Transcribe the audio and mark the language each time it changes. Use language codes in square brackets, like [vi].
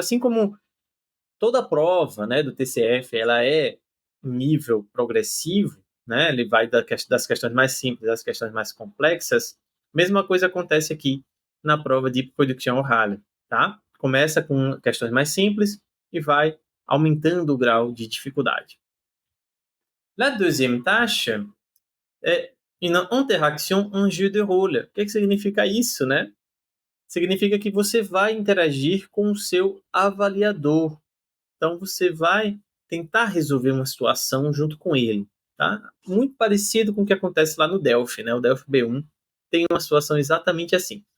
[pt] Assim como toda a prova, né, do TCF, ela é um nível progressivo, né? Ele vai das questões mais simples às questões mais complexas. Mesma coisa acontece aqui na prova de production orale, tá? Começa com questões mais simples e vai aumentando o grau de dificuldade. [fr] La deuxième tâche é une interaction en jeu de rôle. [pt] O que significa isso, né? Significa que você vai interagir com o seu avaliador. Então, você vai tentar resolver uma situação junto com ele, tá? Muito parecido com o que acontece lá no Delphi, né? O Delphi B1 tem uma situação exatamente assim.